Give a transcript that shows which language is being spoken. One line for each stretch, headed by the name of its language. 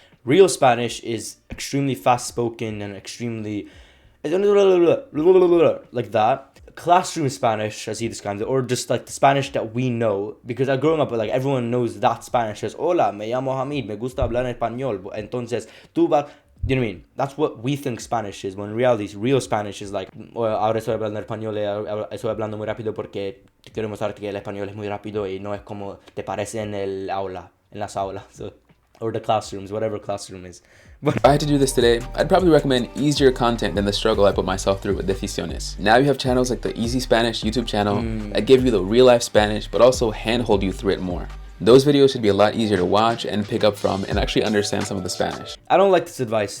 English: Real Spanish is extremely fast spoken and extremely like that. Classroom Spanish, as he describes it, or just like the Spanish that we know, because growing up, like, everyone knows that Spanish as
Spanish: hola, me llamo Hamid, me gusta hablar español. Entonces, tú vas.
English: You know what I mean? That's what we think Spanish is, when in reality, real Spanish is like,
Spanish: ahora estoy hablando español, estoy hablando muy rápido porque quiero mostrarte que el español es muy rápido y no es como te parece en el aula, en las aulas,
English: so, or the classrooms, whatever classroom is. But if I had to do this today, I'd probably recommend easier content than the struggle I put myself through with Decisiones. Now you have channels like the Easy Spanish YouTube channel that give you the real life Spanish, but also handhold you through it more. Those videos should be a lot easier to watch and pick up from and actually understand some of the Spanish. I don't like this advice.